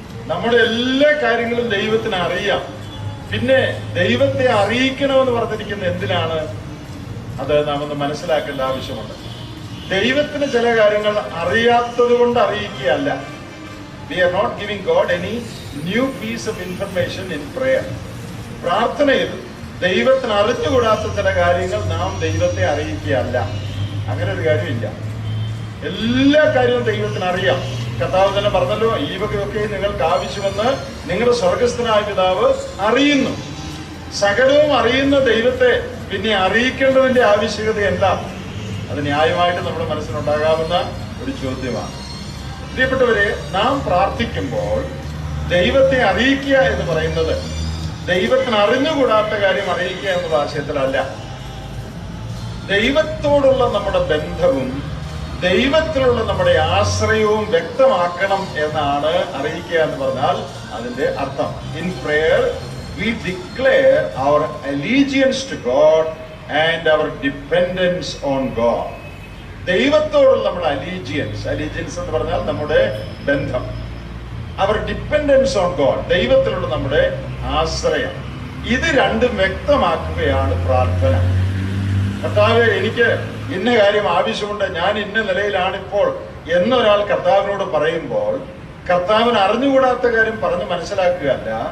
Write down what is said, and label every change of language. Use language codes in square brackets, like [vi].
[ml] നമ്മുടെ എല്ലാ കാര്യങ്ങളും ദൈവത്തിന് അറിയാം. പിന്നെ ദൈവത്തെ അറിയിക്കണമെന്ന് പറഞ്ഞിരിക്കുന്നത് എന്തിനാണ്? അത് നാം ഒന്ന് മനസ്സിലാക്കേണ്ട ആവശ്യമുണ്ട്. ദൈവത്തിന് ചില കാര്യങ്ങൾ അറിയാത്തത് കൊണ്ട് അറിയിക്കുകയല്ല. [en] We are not giving God any new piece of information in prayer. [ml] പ്രാർത്ഥനയിൽ ദൈവത്തിന് അറിഞ്ഞുകൂടാത്ത ചില കാര്യങ്ങൾ നാം ദൈവത്തെ അറിയിക്കുകയല്ല. അങ്ങനെ ഒരു കാര്യമില്ല. എല്ലാ കാര്യവും ദൈവത്തിന് അറിയാം. കർത്താവ് തന്നെ പറഞ്ഞല്ലോ, ഈ വകയൊക്കെ നിങ്ങൾക്ക് ആവശ്യമെന്ന് നിങ്ങളുടെ സ്വർഗസ്ഥനായ പിതാവ് അറിയുന്നു. സകലവും അറിയുന്ന ദൈവത്തെ പിന്നെ അറിയിക്കേണ്ടതിന്റെ ആവശ്യകത എന്താ? അത് ന്യായമായിട്ട് നമ്മുടെ മനസ്സിലുണ്ടാകാവുന്ന ഒരു ചോദ്യമാണ്. പ്രിയപ്പെട്ടവരെ, നാം പ്രാർത്ഥിക്കുമ്പോൾ ദൈവത്തെ അറിയിക്കുക എന്ന് പറയുന്നത് ദൈവത്തിന് അറിഞ്ഞുകൂടാത്ത കാര്യം അറിയിക്കുക എന്നുള്ള ആശയത്തിലല്ല. ദൈവത്തോടുള്ള നമ്മുടെ ബന്ധവും ദൈവത്തിലുള്ള നമ്മുടെ ആശ്രയവും വ്യക്തമാക്കണം എന്നാണ് അറിയിക്കുക എന്ന് പറഞ്ഞാൽ അതിന്റെ അർത്ഥം. [en] In prayer we declare our allegiance to God and our dependence on God. [ml] ദൈവത്തോടുള്ള നമ്മുടെ അലീജിയൻസ് എന്ന് പറഞ്ഞാൽ നമ്മുടെ ബന്ധം. [en] our dependence on God, [ml] ദൈവത്തിലുള്ള നമ്മുടെ ആശ്രയം, ഇത് രണ്ടും വ്യക്തമാക്കുകയാണ് പ്രാർത്ഥന. കർത്താവേ, എനിക്ക് ഇന്ന കാര്യം ആവശ്യമുണ്ട്, ഞാൻ ഇന്ന നിലയിലാണിപ്പോൾ എന്നൊരാൾ കർത്താവിനോട് പറയുമ്പോൾ കർത്താവിന് അറിഞ്ഞുകൂടാത്ത കാര്യം പറഞ്ഞ് മനസ്സിലാക്കുകയല്ല.